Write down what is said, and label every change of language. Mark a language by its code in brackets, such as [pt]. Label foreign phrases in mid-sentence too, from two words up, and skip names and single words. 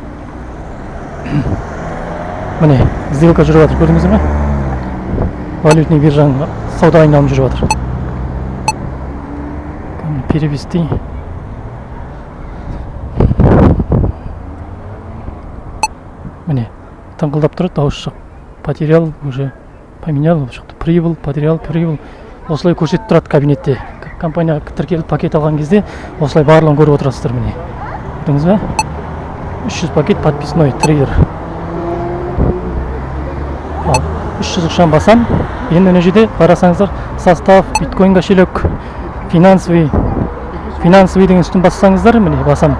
[kk] Міне сделка жүріп жатыр. Көрдіңіздер ме? Валютный биржаның сауда айналымы жүріп жатыр. [ru] Перевести. [kk] міне тыңқылдап тұрады, дауыс шығып, [ru] потерял, уже поменял, прибыл, потерял, прибыл, [kk] осылай көрсетіп тұрады кабинетте. Компанияға тіркеліп пакет алған кезде осылай барлығын көріп отырасыздар міне. Көрдіңіз бе? 300 пакет [ru] подписной трейдер. [kk] 300 ұшан басам, енді мына жерде қарасаңыздар, состав, биткоин кошелек, финансовый деген үстін бассаңыздар, міне басам.